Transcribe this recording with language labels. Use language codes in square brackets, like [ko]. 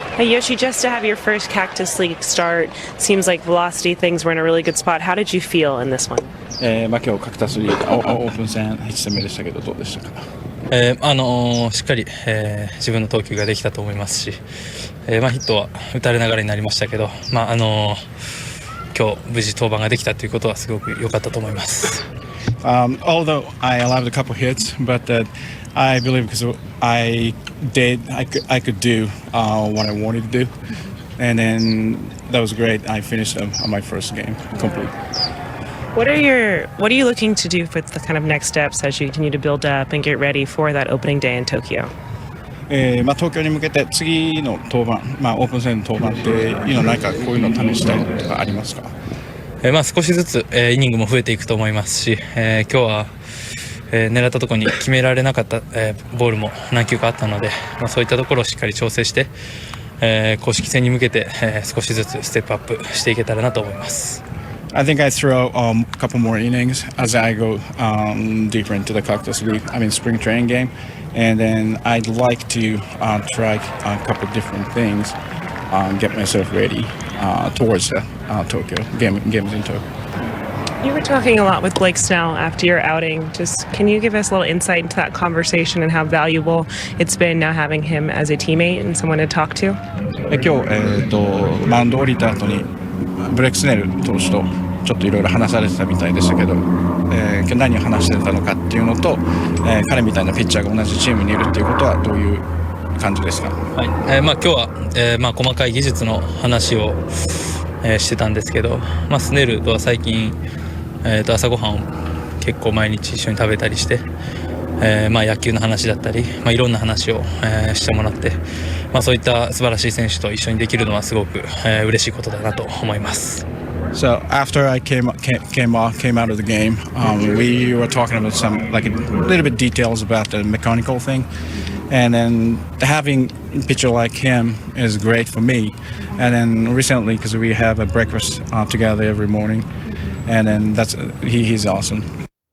[en] Hey Yoshi, just to have your first Cactus League start, seems like velocity things were in a really good spot. How did you feel in this one? [ja] 今日カクタスリーグオープン戦1戦目でしたけどどうでしたか？しっかり、自分の投球ができたと思いますし、ヒットは打たれながらになりましたけど、今日無事登板ができたということはすごく良かったと思います。 [en] Although I allowed a couple hits, but I believe because I could do what I wanted to do, and then that was great. I finished on my first game complete. What are you looking to do with the kind of next steps as you continue to build up and get ready for that opening day in Tokyo? [ja] 東京に向けて次の登板、オープン戦の登板って何かこういうの試したいとかありますか？少しずつ、イニングも増えていくと思いますし、今日は、狙ったところに決められなかった、ボールも何球かあったので、そういったところをしっかり調整して、公式戦に向けて、少しずつステップアップしていけたらなと思います。 [en] I think I throw a couple more innings as I go deeper into the Cactus League. Spring training game, and then I'd like to try a couple different things, get myself ready towards Tokyo games in Tokyo. You were talking a lot with Blake Snell after your outing. Just can you give us a little insight into that conversation and how valuable it's been now having him as a teammate and someone to talk to? [ja] 今日、マウンド降りた後にブレックスネル投手とちょっといろいろ話されてたみたいでしたけど、今日何を話してたのかっていうのと、彼みたいなピッチャーが同じチームにいるっていうことはどういう感じですか？はい、今日は、細かい技術の話を、してたんですけど、スネルとは最近、朝ごはんを結構毎日一緒に食べたりして、野球の話だったり、いろんな話を、してもらって、そういった素晴らしい選手と一緒にできるのはすごく、嬉しいことだなと思います。 [en] So after I came out of the game, we were talking about some like a little bit details about the mechanical thing, and then having a pitcher like him is great for me. And then recently, because we have a breakfast together every morning, and then he's awesome.